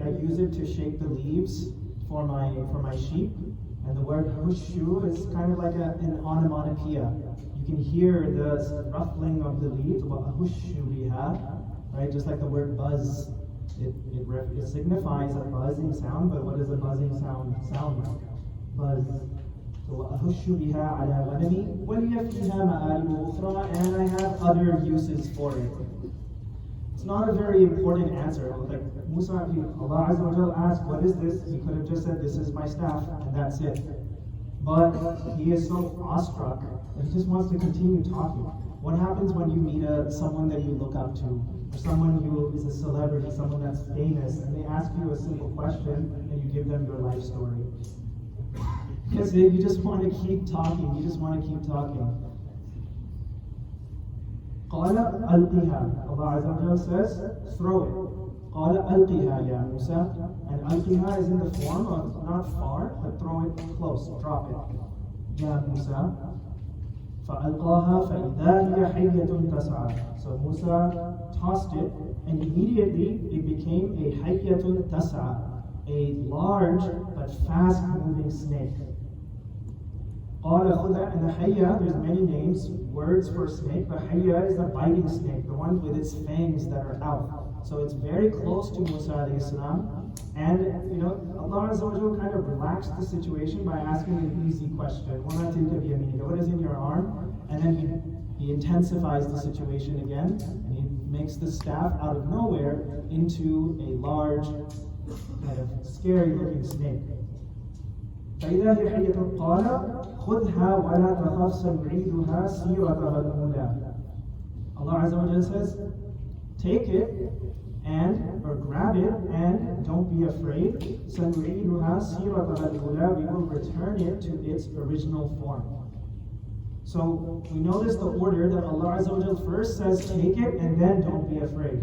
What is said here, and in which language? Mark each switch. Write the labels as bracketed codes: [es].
[en] I use it to shake the leaves for my sheep. And the word hushu is kind of like an onomatopoeia. You can hear the ruffling of the leaves. [ar] وَأَهُشُّ بِهَا, right? [en] Just like the word buzz. It signifies a buzzing sound, but what does a buzzing sound like? Buzz. So [ar] وَأَهُشُّ بِهَا عَلَى غَنَمِي وَلِيَ فِيهَا مَآرِبُ أُخْرَى, [en] and I have other uses for it. It's not a very important answer. Like Musa, Allah Azza wa Jalla asked, what is this? He could have just said, this is my staff, and that's it. But he is so awestruck that he just wants to continue talking. What happens when you meet someone that you look up to, or someone who is a celebrity, someone that's famous, and they ask you a simple question, and you give them your life story? Because you just want to keep talking, you just want to keep talking. [ar] قال ألقها. [en] Allah Azza wa Jalla says, throw it. [ar] قال ألقها يا موسى. [en] And ألقها is in the form of not far, but throw it close, drop it. [ar] يا موسى. فألقاها فإذا هي حية تسعى. [en] So Musa tossed it, and immediately it became a [ar] حية تسعى, [en] a large but fast-moving snake. [ar] قال خذها, [en] and the hayya, there's many names, words for snake, but hayya is the biting snake, the one with its fangs that are out. So it's very close to Musa alayhi salam, And Allah Azza wa Jalla kind of relaxed the situation by asking an easy question. What is in your arm? And then he intensifies the situation again, and he makes the staff out of nowhere into a large, kind of scary looking snake. [ar] فإذا هي حية قال خذها ولا تخف سنعيدها سيرتها الأولى. [en] Allah Azza wa Jalla says, take it or grab it and don't be afraid. [ar] سنعيدها سيرتها الأولى. [en] We will return it to its original form. So we notice the order that Allah Azza wa Jalla first says take it and then don't be afraid.